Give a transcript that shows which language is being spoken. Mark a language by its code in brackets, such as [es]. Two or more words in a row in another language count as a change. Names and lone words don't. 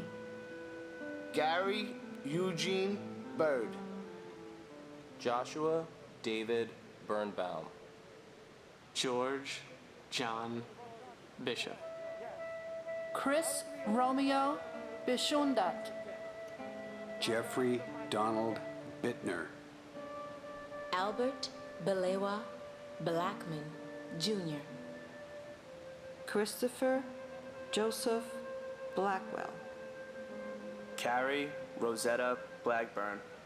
[en] Gary Eugene Bird. Joshua David Birnbaum. George John Bishop. Chris Romeo Bishundat. Jeffrey Donald Bittner. Albert Belewa Blackman, Jr. Christopher Joseph Blackwell. Carrie Rosetta Blackburn.